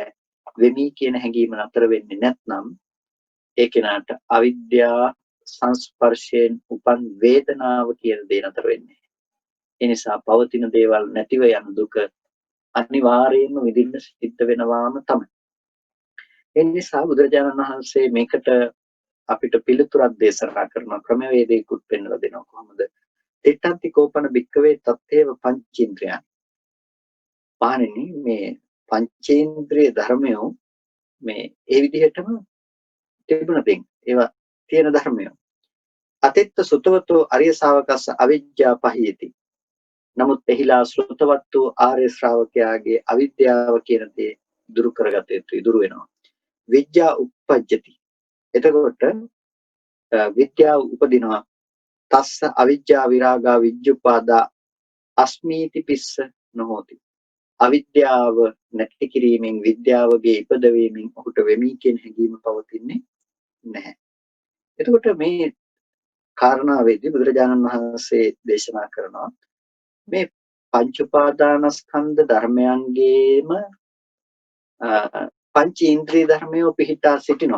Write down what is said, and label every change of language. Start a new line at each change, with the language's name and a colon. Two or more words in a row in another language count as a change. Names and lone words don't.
Sinhala: වෙමි කියන හැඟීම නතර වෙන්නේ නැත්නම් ඒ කෙනාට අවිද්‍යා සංස්පර්ශයෙන් උපන් වේදනාව කියන දේ නතර වෙන්නේ. ඒ නිසා පවතින දේවල් නැතිව යන දුක අනිවාර්යයෙන්ම විඳින්න සිද්ධ වෙනවාම තමයි. ඒ නිසා බුදුරජාණන් වහන්සේ මේකට අපිට පිළිතුරක් දේශනා කරන ක්‍රමවේදයකුත් පෙන්වලා දෙනවා. කොහොමද?
Pali: තිට්ඨන්ති කෝපන භික්කවේ තත්තේව පංචේන්ද්‍රයන්.
Sinhala: පාණෙනි මේ පංචේන්ද්‍රිය ධර්මයෝ මේ ඒ විදිහටම තිබුණ දෙයක්. ඒවා තියෙන ධර්මයෝ.
Pali: අතිත්ත සුතවතෝ අරිය ශාවකස්ස අවිජ්ජා පහියති.
Sinhala: නමුත් එහිලා ශ්‍රොතවත් වූ ආර්ය ශ්‍රාවකයාගේ අවිද්‍යාව කියන දේ දුරු කරගත යුතුයි, දුරු වෙනවා.
Pali: විද්‍යා උප්පජ්ජති.
Sinhala: එතකොට විද්‍යාව උපදිනවා.
Pali: තස්ස අවිජ්ජා විරාගා විජ්ජුපාදා අස්මීති පිස්ස නොහෝති.
Sinhala: අවිද්‍යාව නැති කිරීමෙන් විද්‍යාවගේ ඉපදවීමෙන් ඔහුට වෙමි කියන හැඟීම පවතින්නේ නැහැ. එතකොට මේ කාරණාවේදී බුදුරජාණන් වහන්සේ දේශනා කරනවා මේ පංච උපාදානස්කන්ධ ධර්මයන්ගේම පංච ඉන්ද්‍රිය ධර්මයෝ පිහිටා සිටිනවා.